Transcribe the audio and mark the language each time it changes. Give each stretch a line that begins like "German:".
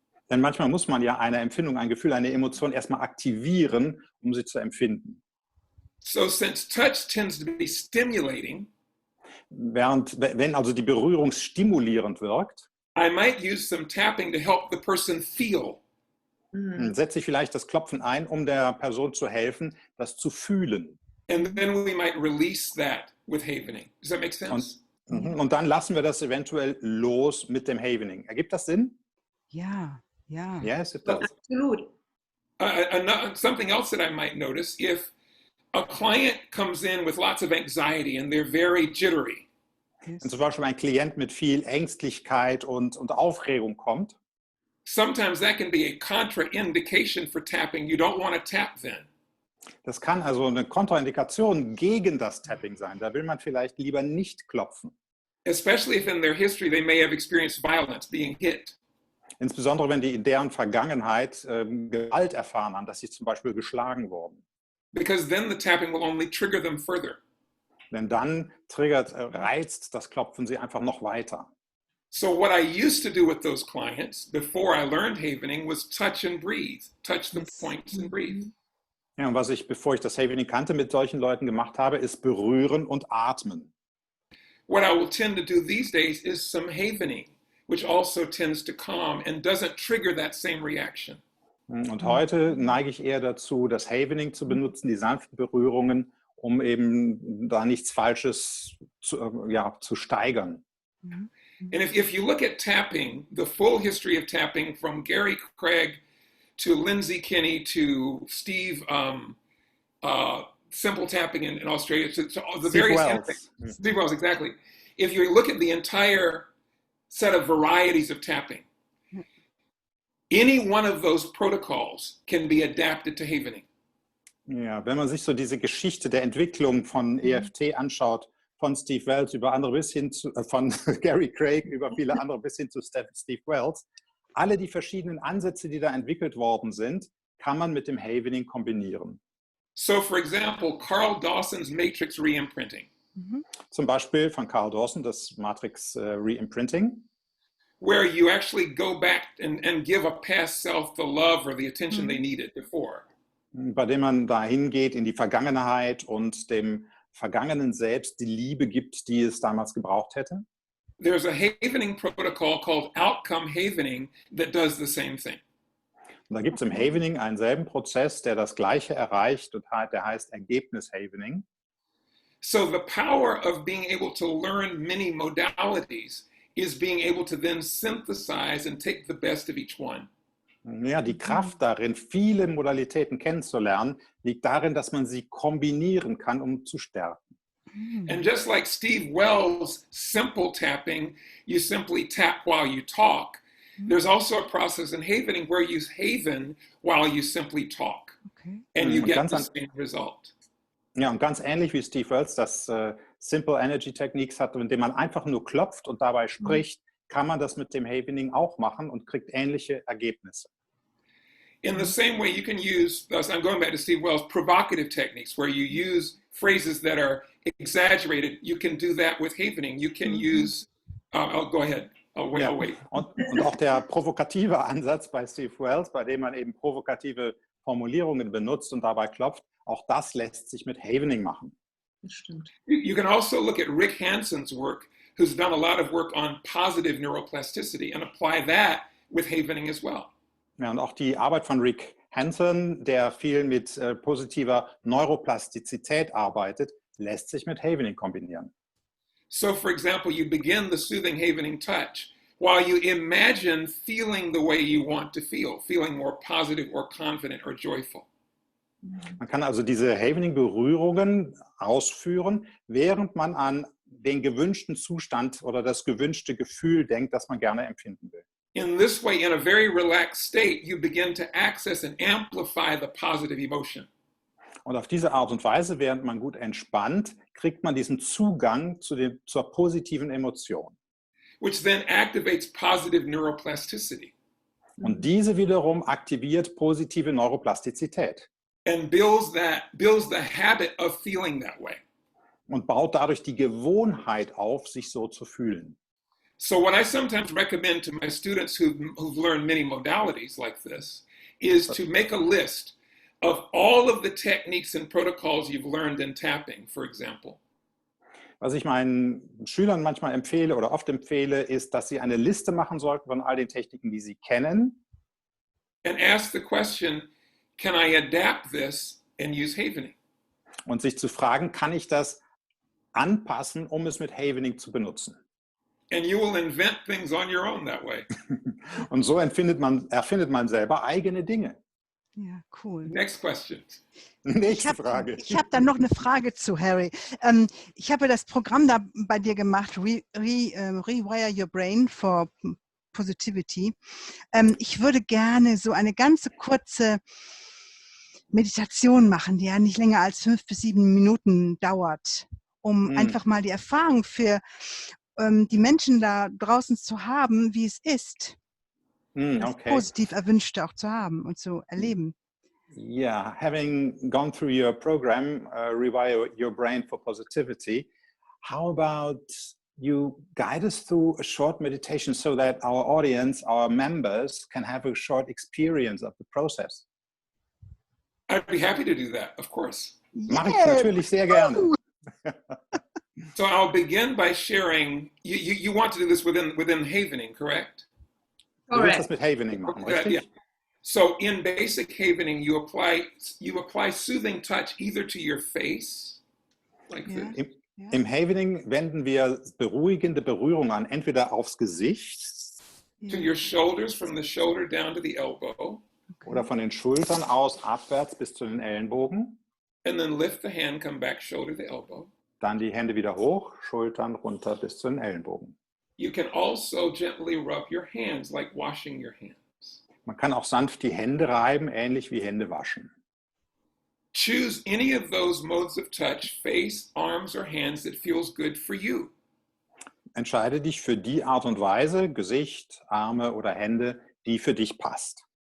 German: Denn manchmal muss man ja eine Empfindung, ein Gefühl, eine Emotion erstmal aktivieren, um sie zu empfinden.
English: So since touch tends to be stimulating,
German: wenn also die Berührung stimulierend wirkt,
English: I might use some tapping to help the person feel.
German: setze ich vielleicht das Klopfen ein, um der Person zu helfen, das zu fühlen.
English: And then we might release that with havening. Does that make sense?
German: Und dann lassen wir das eventuell los mit dem Havening. Ergibt das Sinn? Ja, ja.
English: Yes, it does.
German: Absolut.
English: Something else that I might notice, if a client comes in with lots of anxiety and they're very jittery,
German: Wenn zum Beispiel ein Klient mit viel Ängstlichkeit und Aufregung kommt,
English: sometimes that can be a contraindication for tapping. You don't want to tap then.
German: das kann also eine Kontraindikation gegen das Tapping sein. Da will man vielleicht lieber nicht klopfen.
English: Especially if in their history they may have experienced violence, being hit.
German: Insbesondere wenn die in deren Vergangenheit Gewalt erfahren haben, dass sie zum Beispiel geschlagen wurden.
English: Because then the tapping will only trigger them further.
German: Denn dann reizt das Klopfen sie einfach noch weiter.
English: So what I used to do with those clients before I learned havening was touch and breathe. Touch the points and breathe.
German: Ja, und was ich, bevor ich das Havening kannte, mit solchen Leuten gemacht habe, ist berühren und atmen.
English: What I will tend to do these days is some havening, which also tends to calm and doesn't trigger that same reaction.
German: Und heute neige ich eher dazu, das Havening zu benutzen, die sanften Berührungen, um eben da nichts Falsches zu steigern.
English: And if you look at tapping, the full history of tapping from Gary Craig to Lindsay Kinney to Steve, simple tapping in Australia, to the Steve various Wells. Steve Wells, exactly. If you look at the entire set of varieties of tapping, any one of those protocols can be adapted to havening.
German: Ja, wenn man sich so diese Geschichte der Entwicklung von EFT anschaut, von Steve Wells über andere bis hin zu, von Gary Craig über viele andere bis hin zu Steve Wells, alle die verschiedenen Ansätze, die da entwickelt worden sind, kann man mit dem Havening kombinieren.
English: So, for example, Carl Dawson's matrix reimprinting.
German: Zum Beispiel von Carl Dawson das Matrix Reimprinting,
English: where you actually go back and give a past self the love or the attention they needed before.
German: bei dem man dahin geht in die Vergangenheit und dem vergangenen Selbst die Liebe gibt, die es damals gebraucht hätte.
English: There's a havening protocol called outcome havening that does the same thing.
German: Und da gibt es im Havening einen selben Prozess, der das Gleiche erreicht und der heißt Ergebnis-Havening.
English: So the power of being able to learn many modalities is being able to then synthesize and take the best of each one.
German: Ja, die Kraft darin, viele Modalitäten kennenzulernen, liegt darin, dass man sie kombinieren kann, um zu stärken.
English: And just like Steve Wells' simple tapping, you simply tap while you talk. There's also a process in havening where you haven while you simply talk. Okay. And you
German: Und
English: get the same result.
German: Ja, und ganz ähnlich wie Steve Wells das Simple Energy Techniques hat, indem man einfach nur klopft und dabei spricht, kann man das mit dem Havening auch machen und kriegt ähnliche Ergebnisse.
English: In the same way, you can use, I'm going back to Steve Wells, provocative techniques where you use phrases that are exaggerated. You can do that with havening. You can use, go ahead. I'll wait.
German: Und auch der provokative Ansatz bei Steve Wells, bei dem man eben provokative Formulierungen benutzt und dabei klopft, auch das lässt sich mit Havening machen. Das stimmt.
English: You can also look at Rick Hanson's work, who's done a lot of work on positive neuroplasticity, and apply that with havening as well.
German: Ja, und auch die Arbeit von Rick Hanson, der viel mit positiver Neuroplastizität arbeitet, lässt sich mit Havening kombinieren.
English: So, for example, you begin the soothing havening touch while you imagine feeling the way you want to feel, feeling more positive or confident or joyful.
German: Man kann also diese Havening-Berührungen ausführen, während man an den gewünschten Zustand oder das gewünschte Gefühl denkt, das man gerne empfinden will.
English: In this way, in a very relaxed state, you begin to access and amplify the positive emotion.
German: Und auf diese Art und Weise, während man gut entspannt, kriegt man diesen Zugang zur positiven Emotion.
English: Which then activates positive neuroplasticity.
German: Und diese wiederum aktiviert positive Neuroplastizität.
English: And builds the habit of feeling that way.
German: Und baut dadurch die Gewohnheit auf, sich so zu fühlen.
English: So what I sometimes recommend to my students who've learned many modalities like this is to make a list of all of the techniques and protocols you've learned in tapping, for example.
German: Was ich meinen Schülern manchmal empfehle oder oft empfehle, ist, dass sie eine Liste machen sollten von all den Techniken, die sie kennen.
English: And ask the question, can I adapt this and use Havening?
German: Und sich zu fragen, kann ich das anpassen, um es mit Havening zu benutzen?
English: And you will invent things on your own that way.
German: Und so erfindet man selber eigene Dinge. Ja, cool.
English: Next question.
German: Nächste Frage. Ich habe da noch eine Frage zu, Harry. Ich habe das Programm da bei dir gemacht, Rewire Your Brain for Positivity. Ich würde gerne so eine ganze kurze Meditation machen, die ja nicht länger als 5 bis 7 Minuten dauert, um einfach mal die Erfahrung für die Menschen da draußen zu haben, wie es ist, das positiv Erwünschte auch zu haben und zu erleben.
English: Yeah, having gone through your program, Rewire Your Brain for Positivity, how about you guide us through a short meditation so that our audience, our members, can have a short experience of the process? I'd be happy to do that, of course.
German: Mache ich natürlich sehr gerne.
English: So I'll begin by sharing, you want to do this within Havening, correct?
German: Du willst das mit Havening machen, richtig?
English: Yeah. So in basic Havening, you apply soothing touch either to your face, like this.
German: Im Havening wenden wir beruhigende Berührung an, entweder aufs Gesicht,
English: to your shoulders, from the shoulder down to the elbow,
German: oder von den Schultern aus abwärts bis zu den Ellenbogen.
English: and then lift the hand, come back shoulder to elbow.
German: Dann die Hände wieder hoch, Schultern runter bis zu den Ellenbogen.
English: You can also gently rub your hands like washing your hands.
German: Man kann auch sanft die Hände reiben, ähnlich wie Hände waschen.
English: Choose any of those modes of touch, face, arms, or hands that feels good for you.
German: Entscheide dich für die Art und Weise, Gesicht, Arme oder Hände, die für dich passt.